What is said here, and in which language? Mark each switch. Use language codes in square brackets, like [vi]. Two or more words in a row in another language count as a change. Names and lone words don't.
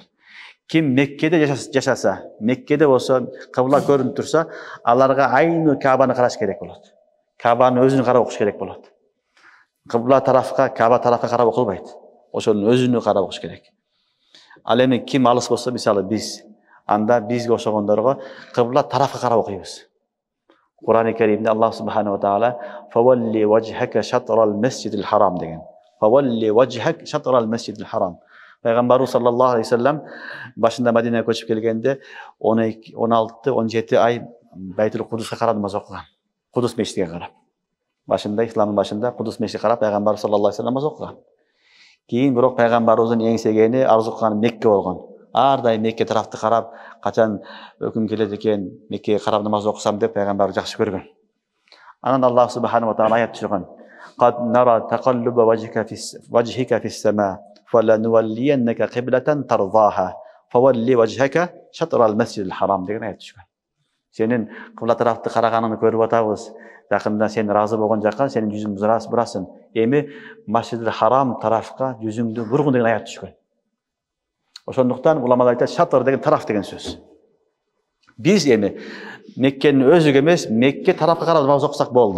[ky] Ким Меккеде жашаса, Меккеде болсо, кыбла көрүнүп турса, аларга [ar] عين الكعبة [ky] караш керек болот. Кабанын өзүнө карап окуш керек болот. Кыбла тарафка, Каба тарафка карап окулбайт. Ошонун өзүнө карап окуш керек. Ал эми ким алыс болсо, мисалы биз, анда бизге окшогондорго кыбла тарафка карап окуйбуз. Кур'ан-ы Керимде Аллах [ar] سبحانه وتعالى "فول وجهك شطر المسجد الحرام" [ky] деген. [ar] فول وجهك شطر المسجد الحرام. [ky] Пайгамбарыбыз [ar] صلى الله عليه وسلم [ky] башында Мадинага көчүп келгенде 12, 16, 17 ай Байтул Кудуска карап намаз окуган. Кудус мешитиге карап. Башында исламдын башында Кудус мешитиге карап Пайгамбар [ar] صلى الله عليه وسلم [ky] намаз окуган. Кийин бирок Пайгамбарыбыздын эңсегени, арзу кылганы Мекке болгон. Ар дайым Мекке тарафты карап, качан өкүм келет экен, Меккеге карап намаз окусам деп Пайгамбар жакшы көргөн. Анан Аллах [ar] سبحانه وتعالى [ky] аят түшүргөн. [ar] قد نرى تقلب وجهك في السماء فلنولينك قبلة ترضاها فول وجهك شطر المسجد الحرام [ky] деген аят түшкөн. Сенин кыбла тарафты караганыңды көрүп атабыз. Жакында сен разы болгон жака сенин жүзүңдү бурасың. Эми Масжидил Харам тарафка жүзүңдү бургун деген аят түшкөн. Ошондуктан уламалар айтат, шатыр деген тараф деген сөз. Биз эми Меккенин өзүгө эмес, Мекке тарафка карап намаз окусак болду.